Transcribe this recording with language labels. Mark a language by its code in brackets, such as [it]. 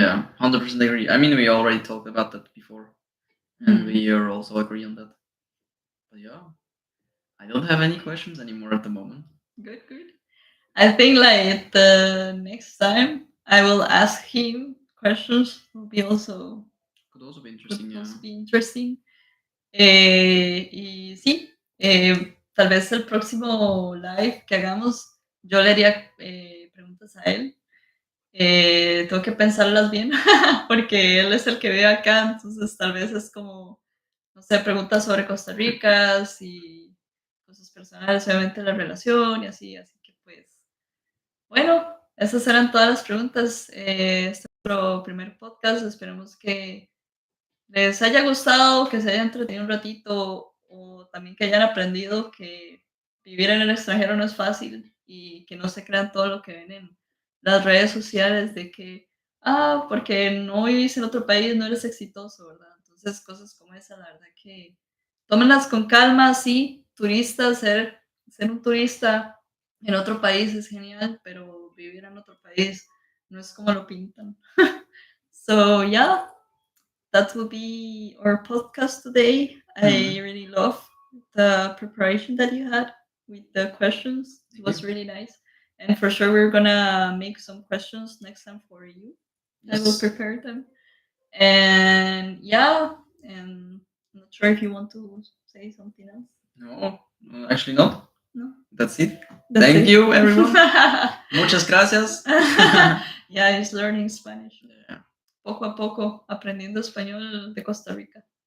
[en] yeah, 100% agree. I mean, we already talked about that before, and Mhm. we are also agree on that. But yeah, I don't have any questions anymore at the moment. Good, good. I think like the next time I will ask him questions will be also Could also be could interesting, yeah. also be interesting. [es] Y sí, tal vez el próximo live que hagamos, yo le haría preguntas a él. Tengo que pensarlas bien, porque él es el que vive acá, entonces tal vez es como, no sé, preguntas sobre Costa Rica y cosas personales, obviamente la relación y así que pues, bueno, esas eran todas las preguntas. Este es nuestro primer podcast, esperemos que les haya gustado, que se hayan entretenido un ratito o también que hayan aprendido que vivir en el extranjero no es fácil y que no se crean todo lo que ven en las redes sociales de que, porque no vivís en otro país no eres exitoso, ¿verdad? Entonces, cosas como esa, la verdad que tómenlas con calma, sí, turistas, ser un turista en otro país es genial, pero vivir en otro país no es como lo pintan. [en] So, yeah, that will be our podcast today. I really love the preparation that you had with the questions. It was really nice. And for sure, we're gonna make some questions next time for you. I will prepare them. And yeah, and I'm not sure if you want to say something else. No, actually not. No. That's it. That's Thank it. you, everyone. [es] Muchas gracias. [en] Yeah, he's learning Spanish. Yeah. [es] Poco a poco, aprendiendo español de Costa Rica.